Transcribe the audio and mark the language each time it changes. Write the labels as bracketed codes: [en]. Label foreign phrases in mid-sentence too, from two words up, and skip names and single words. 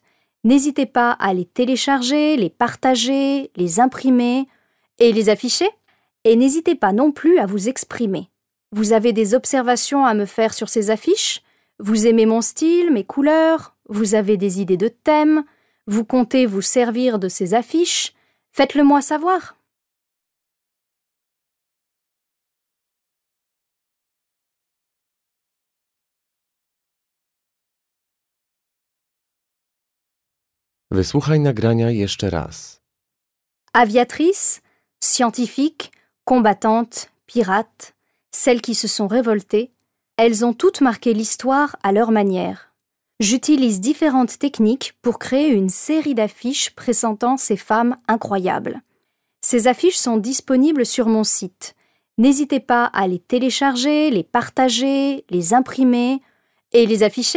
[fr] N'hésitez pas à les télécharger, les partager, les imprimer et les afficher. Et n'hésitez pas non plus à vous exprimer. Vous avez des observations à me faire sur ces affiches? Vous aimez mon style, mes couleurs? Vous avez des idées de thèmes? Vous comptez vous servir de ces affiches? Faites-le moi savoir. [pl] Wysłuchaj nagrania jeszcze raz. [fr] Aviatrice, scientifique, combattante, pirate, celles qui se sont révoltées, elles ont toutes marqué l'histoire à leur manière. J'utilise différentes techniques pour créer une série d'affiches pressentant ces femmes incroyables. Ces affiches sont disponibles sur mon site. N'hésitez pas à les télécharger, les partager, les imprimer et les afficher.